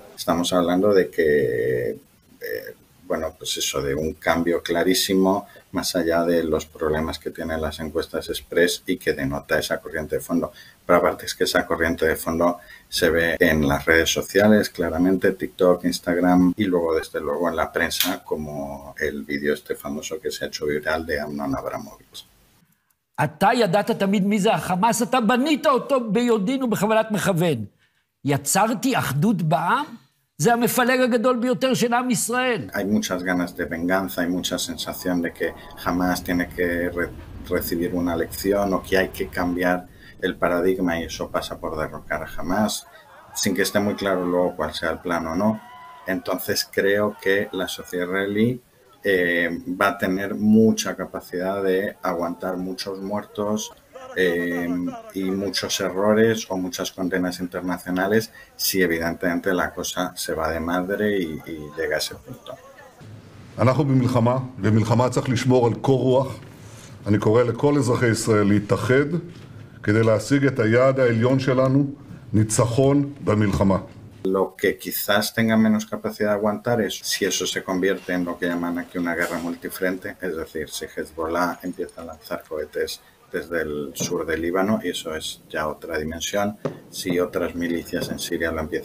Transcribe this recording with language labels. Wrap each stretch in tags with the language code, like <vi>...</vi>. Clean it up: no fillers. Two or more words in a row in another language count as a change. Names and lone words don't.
<es>Estamos hablando de que, pues eso, de un cambio clarísimo, más allá de los problemas que tienen las encuestas express y que denota esa corriente de fondo. Pero aparte es que esa corriente de fondo se ve en las redes sociales, claramente, TikTok, Instagram, y luego, desde luego, en la prensa, como el vídeo este famoso que se ha hecho viral de Amnon Abramovich.</es> <he>אתה ידעת תמיד מי זה החמאס, אתה בנית אותו ביודעין ובכוונת מכוון. יצרתי אחדות בעם, זה המפלג הגדול ביותר של עם ישראל.</he> <es>Hay muchas ganas de venganza, hay mucha sensación de que Hamas tiene que recibir una lección, o que hay que cambiar el paradigma, y eso pasa por derrocar a Hamas, sin que esté muy claro luego cuál sea el plan o no. Entonces creo que la sociedad israelí va a tener mucha capacidad de aguantar muchos muertos y muchos errores o muchas condenas internacionales, si evidentemente la cosa se va de madre y llega a ese punto.</es> <he>אנחנו במלחמה, ומלחמה צריך לשמור על קור רוח. אני קורא לכל אזרחי ישראל להתאחד כדי להשיג את היעד העליון שלנו, ניצחון במלחמה.</he> <es>Lo que quizás tenga menos capacidad de aguantar es si eso se convierte en lo que llaman aquí una guerra multifrente, es decir, si Hezbollah empieza a lanzar cohetes desde el sur del Líbano, y eso es ya otra dimensión, si otras milicias en Siria lo empiezan</es>